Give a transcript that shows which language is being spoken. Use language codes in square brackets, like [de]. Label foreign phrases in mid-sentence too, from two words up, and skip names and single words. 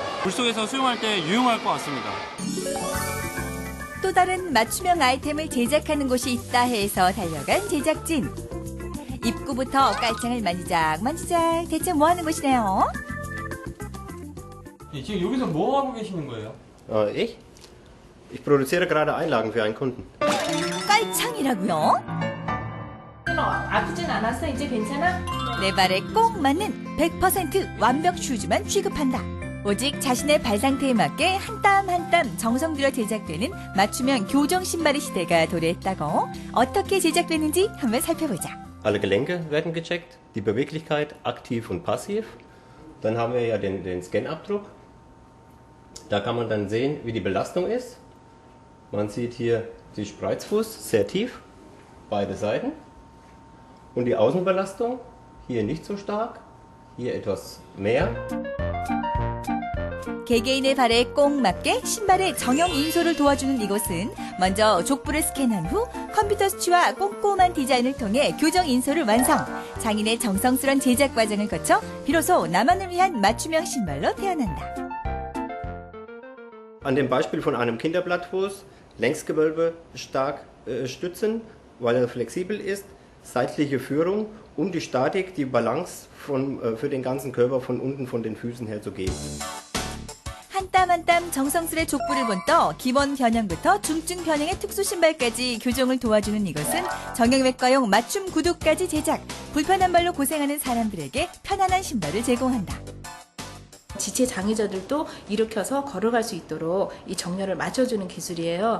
[ko] 물속에서 수영할 때 유용할 것 같습니다. 또 다른 맞춤형 아이템을 제작하는 곳이 있다 해서 달려간 제작진. 입구부터 깔창을 만지작 대체 뭐 하는 곳이네요? 지금 여기서 뭐 하고 계시는 거예요? [de] Ich produziere gerade Einlagen für einen Kunden. [ko] 깔창이라고요? 아프진 않았어? 이제 괜찮아? 내 발에 꼭 맞는 100% 완벽 슈즈만 취급한다. 오직 자신의 발 상태에 맞게 한 땀 한 땀 정성 들여 제작되는 맞춤형 교정 신발의 시대가 도래했다고. 어떻게 제작되는지 한번 살펴보자. [de] Alle Gelenke werden gecheckt, die Beweglichkeit aktiv und passiv. Dann haben wir ja den Scanabdruck. Da kann man dann sehen, wie die Belastung ist. Man sieht hier den Spreizfuß sehr tief, beide Seiten. Und die Außenbelastung, hier nicht so stark, hier etwas mehr. [ko] 개개인의 발에 꼭 맞게 신발의 정형 인솔을 도와주는 이곳은 먼저 족부를 스캔한 후 컴퓨터 수치와 꼼꼼한 디자인을 통해 교정 인솔을 완성. 장인의 정성스런 제작 과정을 거쳐 비로소 나만을 위한 맞춤형 신발로 태어난다. [de] An dem Beispiel von einem Kinderblattfuß Längsgewölbe stark stützen, weil er flexibel ist, seitliche Führung, um die Statik, die Balance für den ganzen Körper von unten von den Füßen her zu geben. [ko] 한 땀 한 땀 정성스레 족부를 본떠 기본 변형부터 중증 변형의 특수 신발까지 교정을 도와주는 이것은 정형외과용 맞춤 구두까지 제작. 불편한 발로 고생하는 사람들에게 편안한 신발을 제공한다. 지체 장애자들도 일으켜서 걸어갈 수 있도록 이 정렬을 맞춰주는 기술이에요.